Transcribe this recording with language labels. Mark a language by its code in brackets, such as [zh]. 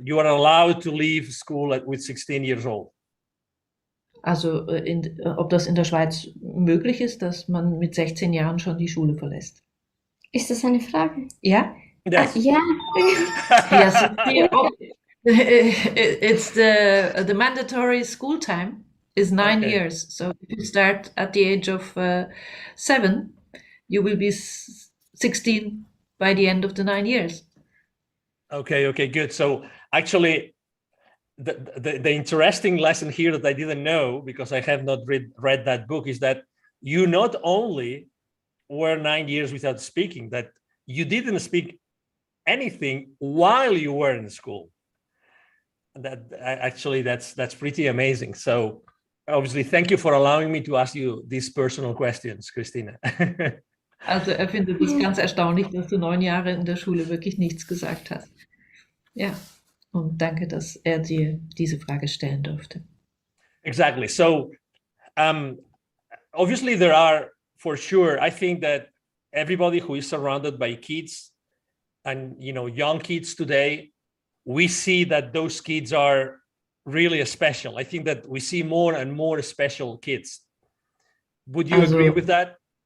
[en] You are allowed to leave school with 16 years old. [de] Also ob das in der Schweiz möglich ist, dass man mit 16 Jahren schon die Schule verlässt. Ist das eine Frage? Ja? [en] Yes. [de] Ja. [en] Yes. It's the mandatory school time is 9 Okay. years. So if you start at the age of 7, you will be 16 by the end of the 9 years. Okay, good. So actually, the interesting lesson here that I didn't know, because I have not read that book, is that you not only were 9 years without speaking, that you didn't speak anything while you were in school. That actually that's pretty amazing. So obviously, thank you for allowing me to ask you these personal questions, Christina. [de] Also findet es ganz erstaunlich, dass du 9 Jahre in der Schule wirklich nichts gesagt hast. Ja, und danke, dass dir diese Frage stellen durfte. [en] Exactly. So obviously there are, for sure, I think that everybody who is surrounded by kids and young kids today, we see that those kids are really special. I think that we see more and more special kids. Would you agree with that?